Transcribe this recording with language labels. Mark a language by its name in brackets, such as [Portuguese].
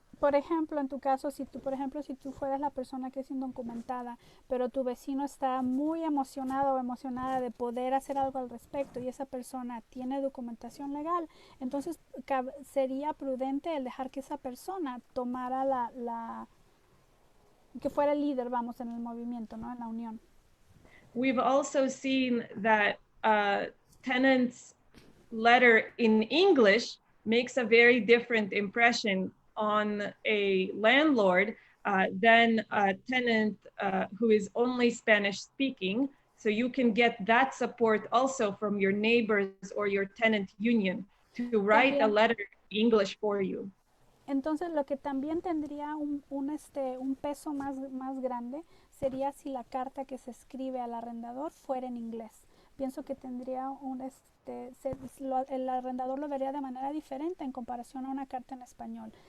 [Spanish] Por ejemplo, en tu caso, si tú fueras la persona que es indocumentada, pero tu vecino está muy emocionado o emocionada de poder hacer algo al respecto y esa persona tiene documentación legal, entonces sería prudente el dejar que esa persona tomara que fuera el líder, vamos, en el movimiento, ¿no? En la unión. [English] We've also seen that tenant's letter in English makes a very different impression on a landlord than a tenant who is only Spanish speaking. So you can get that support also from your neighbors or your tenant union to write a letter in English for you. [Spanish] Entonces, lo que también tendría un peso más grande sería si la carta que se escribe al arrendador fuera en inglés. Pienso que tendría el arrendador lo vería de manera diferente en comparación a una carta en español.